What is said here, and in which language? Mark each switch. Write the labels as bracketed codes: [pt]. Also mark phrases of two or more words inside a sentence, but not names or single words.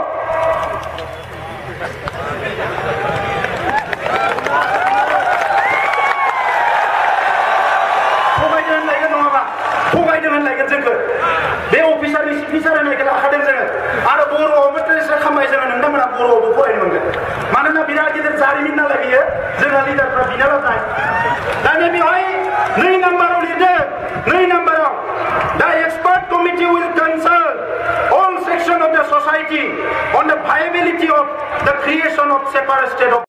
[brx] थगायदों होनलायगोन जोंखौ बे अफिसारनि सिगनेसार होनायखौ लाखादों जोङो आरो बर'आवबो ट्रेन्सलेट खालामबाय जोङो नोंथांमोना बर'आवबो फरायनो मोनगोन मानोना बिराद गिदिर जारिमिन नालाय बियो जोंहा लिडारफ्रा बिना लाबनाय दानिया बेवहाय 2 नाम्बाराव लिरदों 2 नाम्बाराव दा [en] expert committee will consult all section of the society on the viability of the creation of separate state of